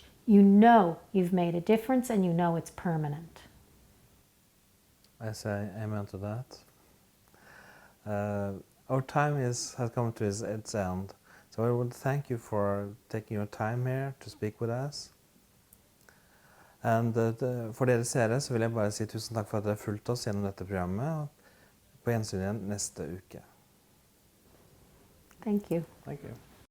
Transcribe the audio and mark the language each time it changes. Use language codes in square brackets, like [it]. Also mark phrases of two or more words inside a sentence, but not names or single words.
[en] You know you've made a difference, and you know it's permanent. I say amen to that. Our time has come to its end. So I would thank you for taking your time here to speak with us. [no] And for dere seere så vil jeg bare si tusen takk for at dere har fulgt oss gjennom dette programmet. Og på gjensyn igjen neste uke. [en] Thank you. Thank you.